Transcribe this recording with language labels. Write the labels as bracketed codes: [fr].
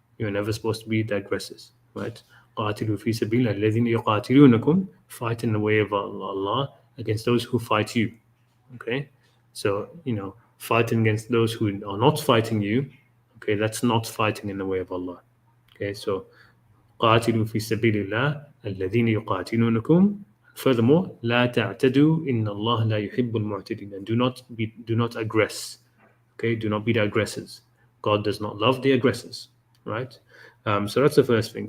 [en] You're never supposed to be the aggressors, right? [ar] قاتلوا في سبيل الذين يقاتلونكم, [en] fight in the way of Allah against those who fight you. Okay, so fighting against those who are not fighting you, okay, that's not fighting in the way of Allah. Okay, so [ar] قاتلوا في سبيل الله الذين يقاتلونكم. [en] Furthermore, [ar] لا تعتدوا إن الله لا يحب المعتدين, [en] and do not aggress. Okay, do not be the aggressors. God does not love the aggressors, right? So that's the first thing.